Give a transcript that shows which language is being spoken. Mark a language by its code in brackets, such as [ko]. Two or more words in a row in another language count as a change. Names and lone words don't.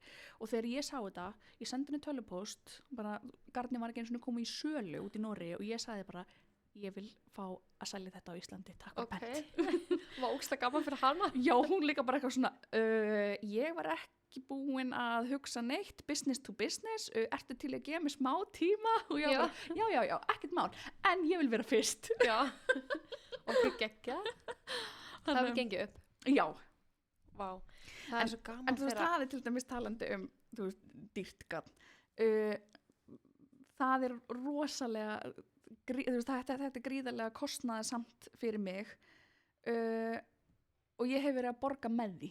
[is] Og þegar ég sá þetta, ég sendi henni tölvupóst, bara garni var ekki eins og komið í sölu út í Noregi og ég sagði bara, ég vil fá að selja þetta á Íslandi, takk og pent. Var ógeðslega gaman fyrir hana? Já, hún líka bara eitthvað svona, ég var ekki búin að hugsa neitt, [en] business to business, [is] ertu til að gefa mig smá tíma? Og ég bara, já, ekkert mál, en ég vil vera fyrst. Já, og þú geggja? Það hefur gengið upp? Já. Vá, það er svo gaman en þú veist, það er til dæmis talandi þú veist, dýrt garn. Það er rosalega, þú veist, þetta er gríðarlega kostnaðarsamt fyrir mig og ég hef verið að borga með því.